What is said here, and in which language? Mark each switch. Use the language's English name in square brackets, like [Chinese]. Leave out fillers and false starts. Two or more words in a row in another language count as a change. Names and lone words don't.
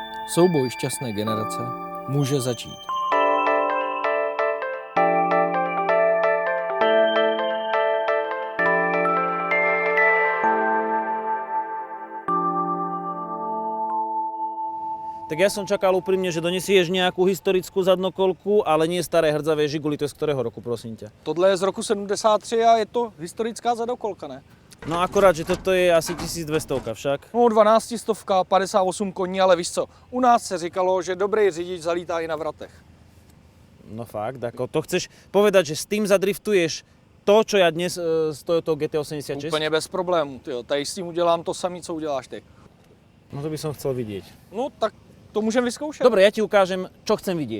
[Czech] Souboj šťastné generace může začít. [Slovak] Tak ja som čakal úprimne, že donesieš nejakú historickú zadnokolku, ale nie staré hrdzavé Žiguly. To je z ktorého roku, prosím ťa? [Czech] Tohle je z roku 73 a je to historická zadokolka, ne? [Slovak] No akorát, že toto je asi 1200 však. [Czech] No 12 stovka, 58 koní, ale víš co, u nás se říkalo, že dobrý řidič zalítá i na vratech. [Slovak] No fakt, ako to chceš povedať, že s tým zadriftuješ to, čo ja dnes s Toyotou GT86? [Czech] Úplně bez problémů, tyjo. Tady s tím udělám to samé, co uděláš ty. [Slovak] No to by som chcel vidieť. [Czech] No tak to můžeme vyzkoušet. [Slovak] Dobre, ja ti ukážem, čo chcem vidieť.